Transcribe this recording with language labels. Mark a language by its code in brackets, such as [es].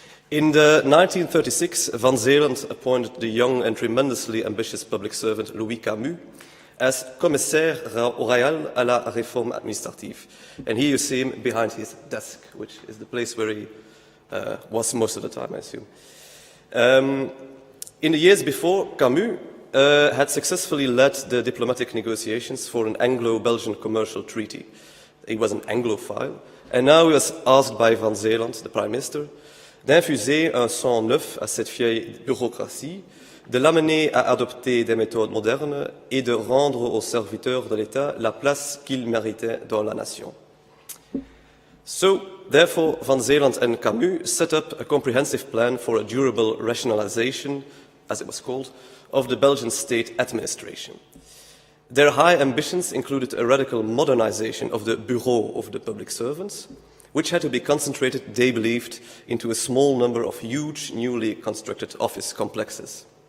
[en] In 1936, Van Zeeland appointed the young and tremendously ambitious public servant Louis Camus as [fr] commissaire royal à la réforme administrative. [en] And here you see him behind his desk, which is the place where he was most of the time, I assume. In the years before, Camus had successfully led the diplomatic negotiations for an Anglo-Belgian commercial treaty. He was an Anglophile, and now he was asked by Van Zeeland, the Prime Minister, [fr] d'infuser un sang neuf à cette vieille bureaucratie, de l'amener à adopter des méthodes modernes et de rendre aux serviteurs de l'État la place qu'ils méritaient dans la nation. [en] So, therefore, Van Zeeland and Camus set up a comprehensive plan for a durable rationalization, as it was called, of the Belgian state administration. Their high ambitions included a radical modernization of the bureaux of the public servants, which had to be concentrated, they believed, into a small number of huge, newly constructed office complexes.